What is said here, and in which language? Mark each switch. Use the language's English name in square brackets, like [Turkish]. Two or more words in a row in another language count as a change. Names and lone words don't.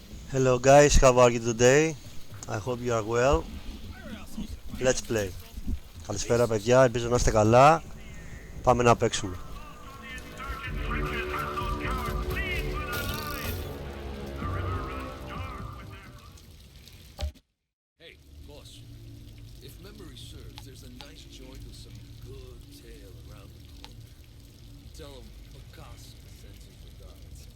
[English] Hello guys, how are you today? I hope you are well. Let's play. [Greek] Καλησπέρα παιδιά, ελπίζω να είστε καλά. Πάμε να παίξουμε. [English] Hey, boss. If memory serves, there's a nice joint with some good tail around the corner. Tell him Picasso sends his regards.